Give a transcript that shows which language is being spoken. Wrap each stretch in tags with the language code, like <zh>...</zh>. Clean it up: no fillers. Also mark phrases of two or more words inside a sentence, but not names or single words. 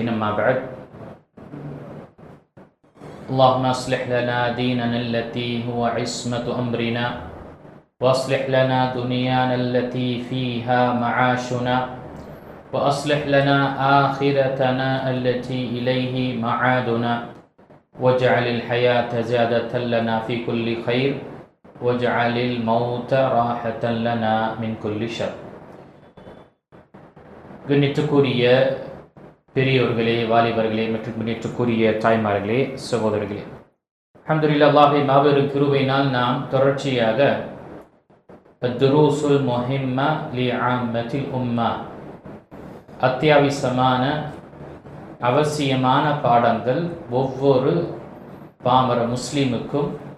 <ar>أما بعد، اللهم أصلح لنا ديننا التي هو عصمة أمرنا وأصلح لنا دنيانا التي فيها معاشنا وأصلح لنا آخرتنا التي إليه معادنا واجعل الحياة زيادة لنا في كل خير واجعل الموت راحة لنا من كل شر.</ar> <ta>கண்ணியத்துக்குரிய பெரியோர்களே, வாலிபர்களே மற்றும் கண்ணியத்துக்குரிய தாய்மார்களே, சகோதரர்களே, அல்ஹம்துலில்லாஹ், அல்லாஹ்வின் மாபெரும் கிருபையினால் நாம் தொடர்ச்சியாக அத்-துரூஸுல் முஹிம்மா லிஆம்மத்தில் உம்மா, அத்தியாவசியமான அவசியமான பாடங்கள் ஒவ்வொரு பாமர முஸ்லீமுக்கும்</ta>